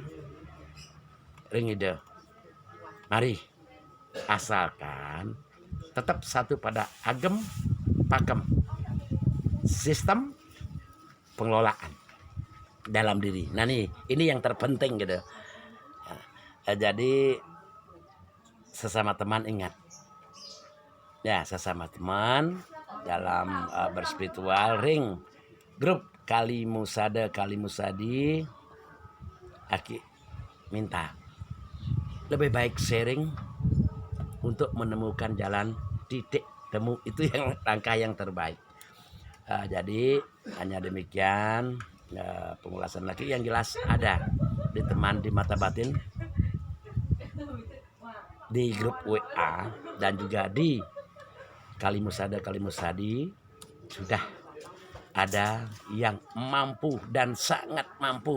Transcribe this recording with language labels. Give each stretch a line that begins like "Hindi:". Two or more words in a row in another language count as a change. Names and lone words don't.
Indonesian: Ringide, mari, asalkan tetap satu pada agem pakem sistem pengelolaan dalam diri. Nah nih, ini yang terpenting gitu. Jadi sesama teman ingat, ya sesama teman dalam berspiritual ring grup Kalimusada Kalimusadi, Aki minta lebih baik sharing untuk menemukan jalan titik temu, itu yang langkah yang terbaik. Jadi hanya demikian pengulasan lagi yang jelas ada di teman di mata batin di grup WA dan juga di Kalimusada Kalimusadi sudah ada yang mampu dan sangat mampu.